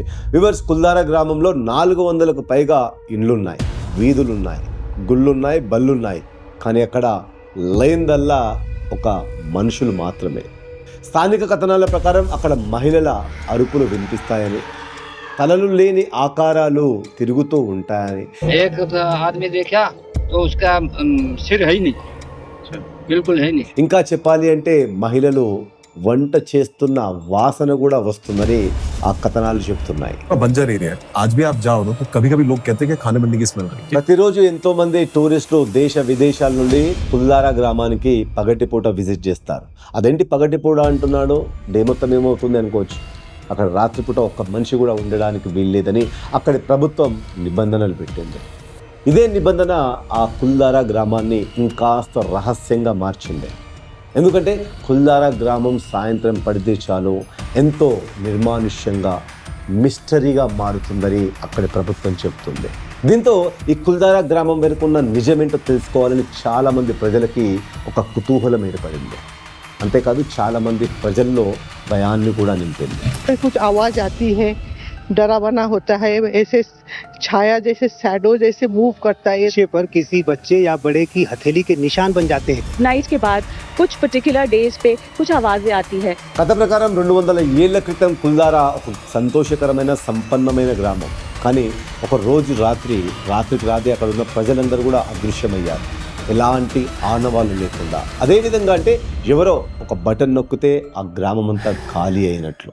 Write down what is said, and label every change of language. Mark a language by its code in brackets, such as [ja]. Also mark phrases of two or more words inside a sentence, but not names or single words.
[te] వ్యూవర్స్, కుల్దారా గ్రామంలో 400కు పైగా ఇండ్లున్నాయి, వీధులున్నాయి, గుళ్ళున్నాయి, బళ్ళున్నాయి. కానీ అక్కడ లేనిదల్లా ఒక మనుషులు మాత్రమే. స్థానిక కథనాల ప్రకారం అక్కడ మహిళల అరుపులు వినిపిస్తాయని, తలలు లేని ఆకారాలు తిరుగుతూ ఉంటాయని, [hi] तो उसका सिर है ही नहीं, बिल्कुल है नहीं. [te] ఇంకా చెప్పాలి అంటే మహిళలు వంట చేస్తున్న వాసన కూడా వస్తుందని ఆ కథనాలు చెప్తున్నాయి. [hi] बंजर एरिया है, आज भी आप जाओ ना तो कभी कभी लोग कहते हैं कि खाने बनने की स्मेल आ रही है. [te] ప్రతిరోజు ఎంతో మంది టూరిస్టులు దేశ విదేశాల నుండి కుల్దారా గ్రామానికి పగటిపూట విజిట్ చేస్తారు. అదేంటి పగటిపూట అంటున్నాడు? డే మొత్తం ఏమవుతుంది అనుకోవచ్చు. అక్కడ రాత్రిపూట ఒక్క మనిషి కూడా ఉండడానికి వీల్లేదని అక్కడి ప్రభుత్వం నిబంధనలు పెట్టింది. ఇదే నిబంధన ఆ కుల్దారా గ్రామాన్ని ఇంకాస్త రహస్యంగా మార్చింది. ఎందుకంటే కుల్దారా గ్రామం సాయంత్రం పడితే చాలు ఎంతో నిర్మానుష్యంగా, మిస్టరీగా మారుతుందని అక్కడి ప్రభుత్వం చెప్తుంది. దీంతో ఈ కుల్దారా గ్రామం వెనుకున్న నిజమేంటో తెలుసుకోవాలని చాలామంది ప్రజలకి ఒక కుతూహలం ఏర్పడింది. అంతేకాదు చాలామంది ప్రజల్లో భయాన్ని కూడా నింపింది. [hi] कुछ आवाज आती है, डरावना होता है, ऐसे छाया जैसे शैडो जैसे मूव करता है. बच्चे पर किसी बच्चे या बड़े की हथेली के निशान बन जाते हैं. नाइट के बाद कुछ [en] particular days [hi] पे कुछ आवाजें आती है. [te] కథ ప్రకారం 200 ఏళ్ల క్రితం కుల్దారా ఒక సంతోషకరమైన సంపన్నమైన గ్రామం. కానీ ఒక రోజు రాత్రికి రాత్రి అక్కడ ఉన్న ప్రజలందరూ కూడా అదృశ్యమయ్యారు, ఎలాంటి ఆనవాళ్ళు లేకుండా. అదేవిధంగా అంటే ఎవరో ఒక బటన్ నొక్కితే ఆ గ్రామం అంతా ఖాళీ అయినట్లు.